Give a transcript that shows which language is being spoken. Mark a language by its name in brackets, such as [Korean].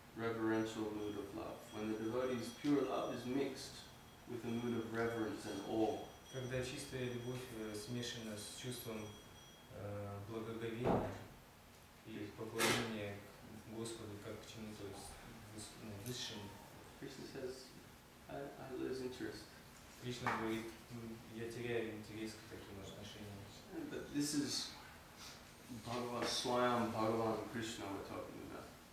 [English] Reverential mood of love. When the devotee's pure love is mixed with a mood of reverence and awe. [Russian] Когда чистая любовь смешана с чувством благоговения и поклонения Господу как к чему-то высшему. [English] Krishna says, I lose interest. [Russian] Кришна говорит, я теряю интерес к таким отношениям. [English] But this is Swayam Bhagavan Krishna we're talking about.